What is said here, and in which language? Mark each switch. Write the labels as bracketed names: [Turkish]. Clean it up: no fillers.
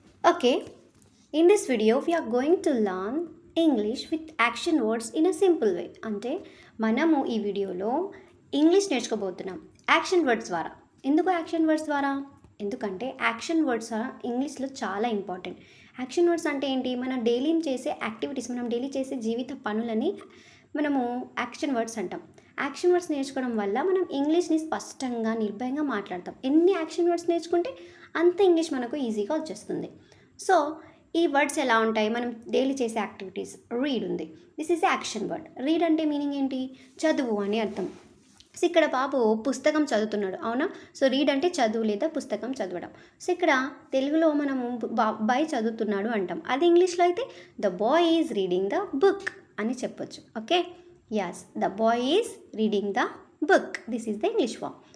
[English] Okay, in this video we are going to learn English with action words in a simple way. [Telugu] అంటే మనము ఈ వీడియోలో English నేర్చుకోబోతున్నాం action words ద్వారా. ఎందుకు action words ద్వారా? ఎందుకంటే యాక్షన్ వర్డ్స్ ఇంగ్లీష్లో చాలా ఇంపార్టెంట్. యాక్షన్ వర్డ్స్ అంటే ఏంటి? మనం డైలీ చేసే యాక్టివిటీస్, మనం డైలీ చేసే జీవిత పనులని మనము యాక్షన్ వర్డ్స్ అంటాం. యాక్షన్ వర్డ్స్ నేర్చుకోవడం వల్ల మనం ఇంగ్లీష్ని స్పష్టంగా నిర్భయంగా మాట్లాడతాం. ఎన్ని యాక్షన్ వర్డ్స్ నేర్చుకుంటే అంత ఇంగ్లీష్ మనకు ఈజీగా వచ్చేస్తుంది. సో ఈ వర్డ్స్ ఎలా ఉంటాయి? మనం డైలీ చేసే యాక్టివిటీస్. రీడ్ ఉంది, [English] This is action word. [Telugu] Read అంటే మీనింగ్ ఏంటి? చదువు అని అర్థం. సో ఇక్కడ బాబు పుస్తకం చదువుతున్నాడు, అవునా? సో రీడ్ అంటే చదువు లేదా పుస్తకం చదవడం. సో ఇక్కడ తెలుగులో మనము అబ్బాయి చదువుతున్నాడు అంటాం. అది ఇంగ్లీష్లో అయితే [English] the boy is reading the book [Telugu] అని చెప్పొచ్చు. [English] Okay, yes, the boy is reading the book. This is the English form.